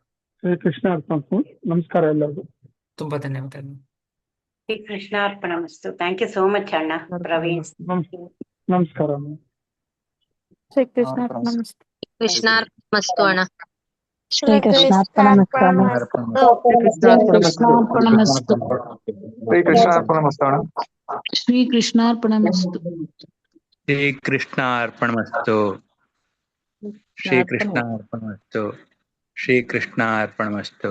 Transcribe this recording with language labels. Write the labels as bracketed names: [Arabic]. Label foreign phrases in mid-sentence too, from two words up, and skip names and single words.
[Kannada] ಶ್ರೀ ಕೃಷ್ಣ ಅರ್ಪಣಮಸ್ತು. ನಮಸ್ಕಾರ ಎಲ್ಲರಿಗೂ. ತುಂಬಾ ಧನ್ಯವಾದಗಳು. ಶ್ರೀ ಕೃಷ್ಣಾರ್ಪಣಮಸ್ತು. [English] thank you so much [Kannada] ಅಣ್ಣ ಪ್ರವೀಣ್. ನಮಸ್ಕಾರ. ಶ್ರೀ ಕೃಷ್ಣಾರ್ಪಣಮಸ್ತು. ಕೃಷ್ಣಾರ್ಪಣಮಸ್ತು ಅಣ್ಣ. ಶ್ರೀ ಕೃಷ್ಣಾರ್ಪಣಮಸ್ತು ಅಣ್ಣ. ಕೃಷ್ಣಾರ್ಪಣಮಸ್ತು. ಶ್ರೀ ಕೃಷ್ಣಾರ್ಪಣಮಸ್ತು ಅಣ್ಣ. ಶ್ರೀ ಕೃಷ್ಣಾರ್ಪಣಮಸ್ತು. ಶ್ರೀ ಕೃಷ್ಣ ಅರ್ಪಣಮಸ್ತು. ಶ್ರೀ ಕೃಷ್ಣ ಅರ್ಪಣಮಸ್ತು. ಶ್ರೀ ಕೃಷ್ಣ ಅರ್ಪಣಮಸ್ತು.